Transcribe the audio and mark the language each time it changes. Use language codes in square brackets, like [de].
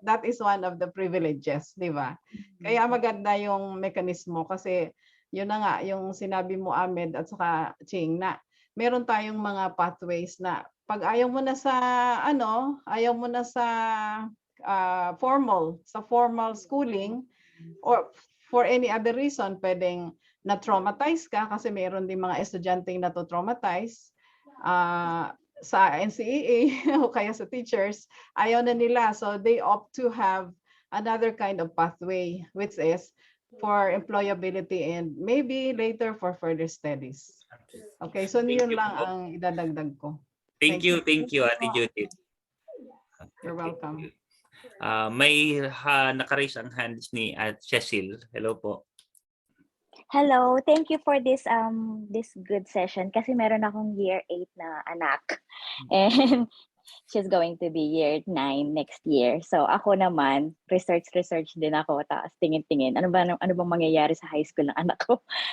[en] That is one of the privileges, [tl] di ba? Kaya maganda yung mekanismo kasi yun na nga, yung sinabi mo, Ahmed, at saka Ching, na meron tayong mga pathways na pag ayaw mo na sa formal schooling or [en] for any other reason, [tl] pwedeng na-traumatize ka kasi meron din mga estudyanteng na-traumatize sa NCAA o kaya sa teachers, ayaw na nila. [en] So they opt to have another kind of pathway, which is for employability and maybe later for further studies. [tl] Okay, so yun lang ang idadagdag ko. [en] Thank you, Ate Judith. You're welcome. [tl] May naka-raise ang hands ni Cecil. Hello po. [en] Hello, thank you for this good session [tl] kasi meron akong year 8 na anak [en] and she's going to be year 9 next year. [tl] So ako naman, research din ako, tapos tingin-tingin ano bang mangyayari sa high school ng anak ko.